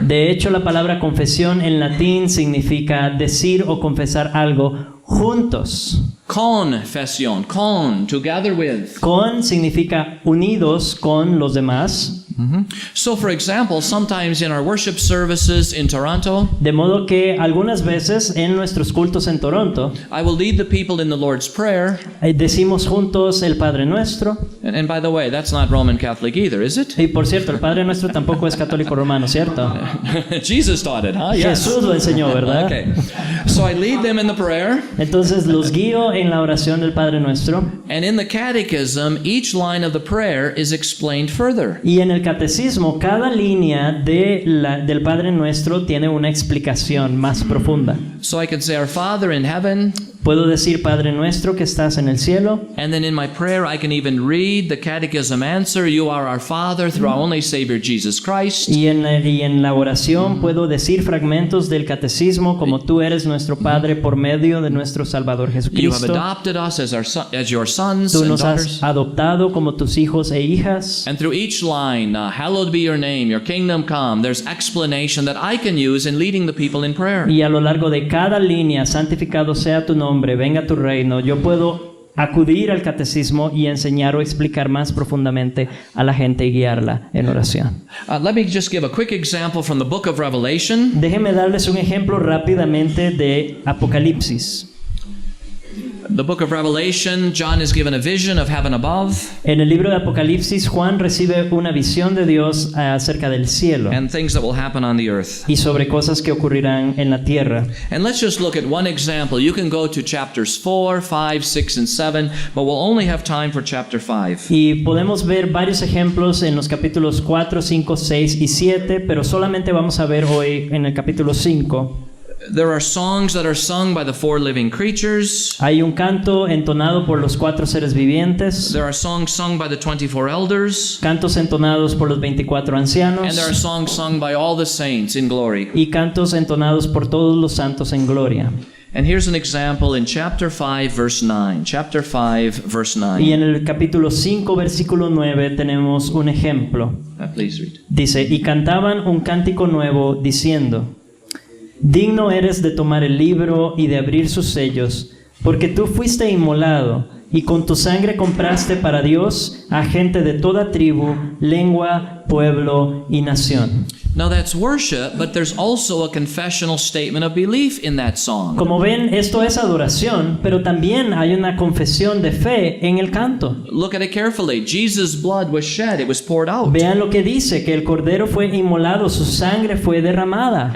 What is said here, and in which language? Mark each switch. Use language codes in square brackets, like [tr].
[es] De hecho, la palabra confesión en latín significa decir o confesar algo juntos. [en] Confesión, con, together with. [es] Con significa unidos con los demás. [en] So, for example, sometimes in our worship services in Toronto, [es] De modo que algunas veces en nuestros cultos en Toronto, [en] I will lead the people in the Lord's Prayer. [es] decimos juntos el Padre Nuestro. [en] And by the way, that's not Roman Catholic either, is it? [es] Y por cierto, el Padre Nuestro tampoco es católico romano, ¿cierto? [en] Jesus taught it, huh? Yes. [es] Jesús lo enseñó, ¿verdad? [en] Okay. So I lead them in the prayer. [es] Entonces los guío en la oración del Padre Nuestro. [en] And in the catechism, each line of the prayer is explained further. [es] Y en el catecismo, cada línea del Padre Nuestro tiene una explicación más profunda. [en] So I can say, Our Father in heaven. [es] Puedo decir, Padre Nuestro que estás en el cielo. [en] And then in my prayer, I can even read the catechism answer, You are our Father through our only Savior, Jesus Christ. [es] Y en la oración puedo decir fragmentos del catecismo como tú eres nuestro Padre por medio de nuestro Salvador [en] You have [es] Jesucristo. [en] adopted us as your sons [es] Tú [en] and [es] nos [en] daughters. [es] has adoptado como tus hijos e hijas. [en] And through each line, hallowed be your name, your kingdom come, there's explanation that I can use in leading the people in prayer. [es] Y a lo largo de cada línea, santificado sea tu nombre, venga tu reino, yo puedo acudir al catecismo y enseñar o explicar más profundamente a la gente y guiarla en oración. [en] Let me just give a quick example from the book of Revelation. [es] Déjenme darles un ejemplo rápidamente de Apocalipsis. [en] The book of Revelation, John is given a vision of heaven above. [es] En el libro de Apocalipsis, Juan recibe una visión de Dios acerca del cielo [en] And things that will happen on the earth. [es] y sobre cosas que ocurrirán en la tierra. [en] And let's just look at one example. You can go to chapters 4, 5, 6, and 7, but we'll only have time for chapter 5. [es] Y podemos ver varios ejemplos en los capítulos 4, 5, 6 y 7, pero solamente vamos a ver hoy en el capítulo 5. [en] There are songs that are sung by the 4 living creatures. [es] Hay un canto entonado por los 4 seres vivientes, [en] There are songs sung by the 24 elders. [es] cantos entonados por los 24 ancianos [en] And there are songs sung by all the saints in glory. [es] y cantos entonados por todos los santos en gloria. [en] And here's an example in chapter 5, verse 9. Chapter 5, verse 9. [es] Y en el capítulo 5, versículo 9 tenemos un ejemplo. [en] Please read. [es] Dice, y cantaban un cántico nuevo diciendo, digno eres de tomar el libro y de abrir sus sellos, porque tú fuiste inmolado, y con tu sangre compraste para Dios a gente de toda tribu, lengua, pueblo y nación. [en] Now that's worship, but there's also a confessional statement of belief in that song. [es] Como ven, esto es adoración, pero también hay una confesión de fe en el canto. [en] Look at it carefully. Jesus' blood was shed. It was poured out. [es] Vean lo que dice, que el cordero fue inmolado, su sangre fue derramada,